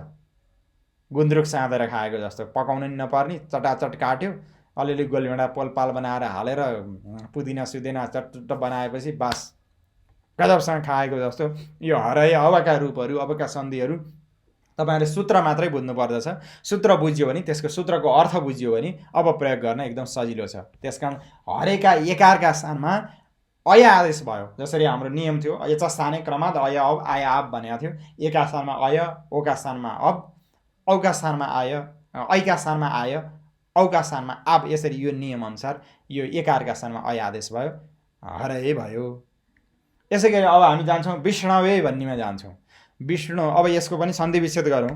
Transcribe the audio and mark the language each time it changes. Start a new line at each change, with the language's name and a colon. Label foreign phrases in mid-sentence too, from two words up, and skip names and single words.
Nepali: गुन्द्रुक साँधेर खाएको जस्तो, पकाउनु नि नपर्ने, चटाचट काट्यो, अलिअलि गोलभेडा पोलपाल बनाएर हालेर पुदिना सुदिना चटचट बनाएपछि बस गजबसँग खाएको जस्तो यो हराए अबका रूपहरू, अबका सन्धिहरू तपाईँहरूले सूत्र मात्रै बुझ्नु पर्दछ। सूत्र बुझ्यो भने, त्यसको सूत्रको अर्थ बुझ्यो भने अब प्रयोग गर्न एकदम सजिलो छ। त्यसकारण हरेका एकारका स्थानमा अय आदेश भयो। जसरी हाम्रो नियम थियो
Sanskrit: यच स्थाने क्रमात् अय अब आय आब
Nepali: भनेको थियो। एका स्थानमा अय, ओका स्थानमा अब, औका स्थानमा आय, ऐका स्थानमा आय, औका स्थानमा आब। यसरी यो नियम अनुसार यो एकारका स्थानमा अय आदेश भयो, हराए भयो। यसै गरी अब हामी जान्छौँ विष्णवे भन्नेमा जान्छौँ। विष्णु, अब यसको पनि सन्धि विच्छेद गरौँ।